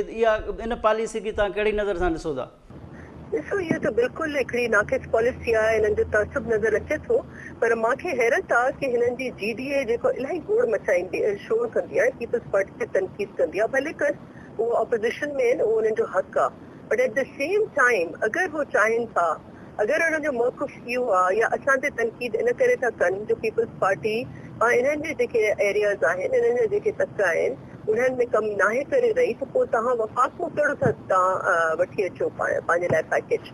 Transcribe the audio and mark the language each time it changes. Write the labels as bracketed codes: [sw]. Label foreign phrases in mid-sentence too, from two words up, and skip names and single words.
[sd] इहा इन पॉलिसी खे तव्हां कहिड़ी नज़र सां ॾिसो था? ॾिसो, इहो त बिल्कुलु हिकिड़ी नाक़िस पॉलिसी आहे, हिननि जो तअसुब नज़र अचे थो। पर मूंखे हैरत आहे कि हिननि जी GDA जेको इलाही गोड़ मचाईंदी शोर कंदी आहे, पीपल्स पार्टी ते तनक़ीद कंदी आहे, भले कर उहो ऑपोज़िशन में आहिनि, उहो उन्हनि जो हक़ आहे। [en] but at the same time [sd] अगरि उहो चाहिनि था, अगरि हुननि जो मौक़िफ़ इहो आहे या असां ते तनक़ीद इन करे था कनि जो पीपल्स पार्टी इन्हनि जे जेके एरियाज़ आहिनि, इन्हनि जे जेके तक आहिनि, उन्हनि में कमु नाहे करे रही, त पोइ तव्हां वफ़ाक़ में कहिड़ो था तव्हां वठी अचो पंहिंजे लाइ पैकेज?